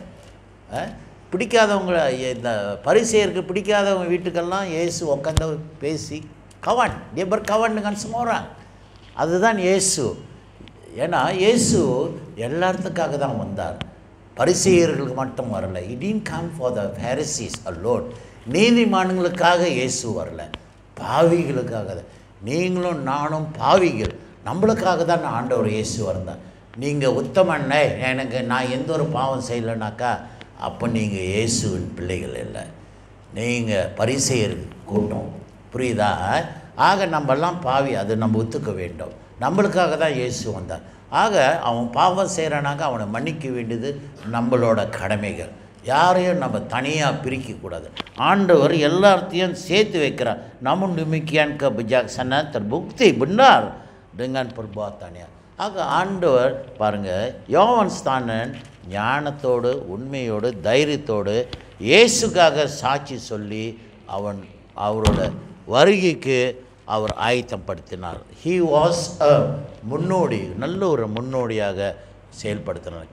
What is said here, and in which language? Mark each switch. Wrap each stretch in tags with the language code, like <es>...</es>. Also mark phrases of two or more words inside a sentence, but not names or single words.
<ta>பிடிக்காதவங்க, இந்த பரிசேயருக்கு பிடிக்காதவங்க வீட்டுக்கெல்லாம் இயேசு உட்காந்து பேசி கவன் டேபர் கவன்னுங்கன்னு சும்மாறான். அதுதான் இயேசு. ஏன்னா இயேசு எல்லாத்துக்காக தான் வந்தார், பரிசேயர்களுக்கு மட்டும் வரல.</ta> <en>He didn't come for the Pharisees alone.</en> <ta>நீதிமான்களுக்காக இயேசு வரல, பாவிகளுக்காக. நீங்களும் நானும் பாவிகள், நம்மளுக்காக தான் ஆண்டவர் இயேசு வந்தார். நீங்கள் உத்தமன்னே எனக்கு நான் எந்த ஒரு பாவம் செய்யலைனாக்கா அப்போ நீங்கள் இயேசுவின் பிள்ளைகள் இல்லை, நீங்கள் பரிசேயர் கூட்டம். புரியுதா? ஆக நம்மெல்லாம் பாவி, அது நம்ம ஒத்துக்க வேண்டும். நம்மளுக்காக தான் இயேசு வந்தார். ஆக அவன் பாவம் செய்கிறானாக்க அவனை மன்னிக்க வேண்டியது நம்மளோட கடமைகள். யாரையும் நம்ம தனியாக பிரிக்கக்கூடாது. ஆண்டவர் எல்லாத்தையும் சேர்த்து வைக்கிறார்.</ta> <ms>namun demikian kebijaksanaan terbukti benar dengan perbuatannya.</ms> <ta>ஆக ஆண்டவர் பாருங்கள், யோவான் ஸ்தானன் ஞானத்தோடு உண்மையோடு தைரியத்தோடு இயேசுக்காக சாட்சி சொல்லி அவரோட வருகைக்கு அவர் ஆயத்தப்படுத்தினார்.</ta> <en>He was a</en> <ta>முன்னோடி, நல்ல ஒரு முன்னோடியாக செயல்படுத்தினார்.</ta>